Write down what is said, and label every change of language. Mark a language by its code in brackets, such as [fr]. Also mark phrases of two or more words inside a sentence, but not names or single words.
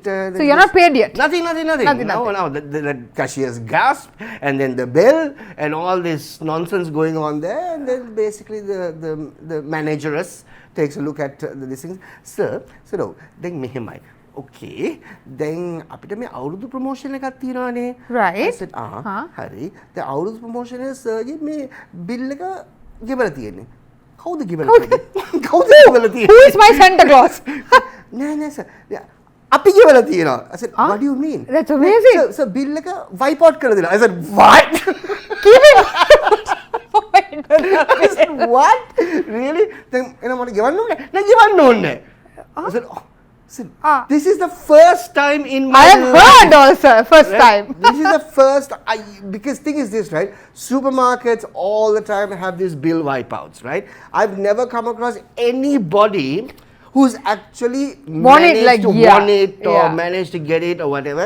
[en] So you're not paid yet? Nothing. No, the cashier's gasp, and then the bell, and all this nonsense going on there, and then basically the manageress takes a look at these things. Sir, no, then [si] mehemai. [en] Okay, then [si] අපිට මේ අවුරුදු ප්‍රොමෝෂන් එකක් තියෙනවානේ. [en] Right. I said, [si] හරි. දැන් අවුරුදු ප්‍රොමෝෂන් එක සර්ගේ මේ බිල් එක ගෙවලා තියෙන්නේ. කවුද ගෙවලා තියෙන්නේ? කවුද ගෙවලා තියෙන්නේ? [en] Who is my Santa Claus? [si] නෑ sir. අපි ගෙවලා තියෙනවා. [en] I said, what do you mean? That's amazing. So bill [si] එක [en] wipe out [si] කරලා දෙනවා. [en] I said, what? Keep it. I said, what? Really? [si] Then මට ගෙවන්න ඕනේ? නෑ ගෙවන්න ඕනේ. [en] I said, this is the first time in my I have life. heard also, first Right? time. This is the first, because thing is this, right? Supermarkets all the time have these bill wipeouts, right? I've never come across anybody who's actually managed to won it or managed to get it or whatever.